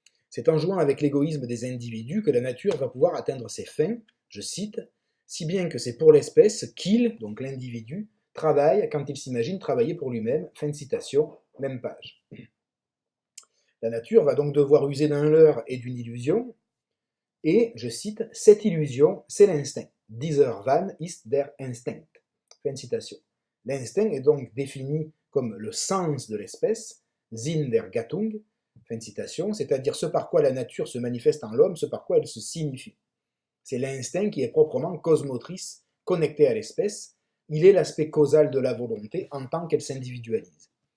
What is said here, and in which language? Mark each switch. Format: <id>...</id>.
<fr>C'est en jouant avec l'égoïsme des individus que la nature va pouvoir atteindre ses fins, je cite, si bien que c'est pour l'espèce qu'il, donc l'individu, travaille quand il s'imagine travailler pour lui-même, fin de citation, même page. La nature va donc devoir user d'un leurre et d'une illusion, et, je cite, cette illusion, c'est l'instinct.</fr> <de>Dieser Wahn ist der Instinct.</de> <fr>Fin de citation. L'instinct est donc défini comme le sens de l'espèce,</fr> <de>Sinn der Gattung,</de> <fr>fin de citation, c'est-à-dire ce par quoi la nature se manifeste en l'homme, ce par quoi elle se signifie. C'est l'instinct qui est proprement cosmotrice, connecté à l'espèce, il est l'aspect causal de la volonté en tant qu'elle s'individualise.</fr>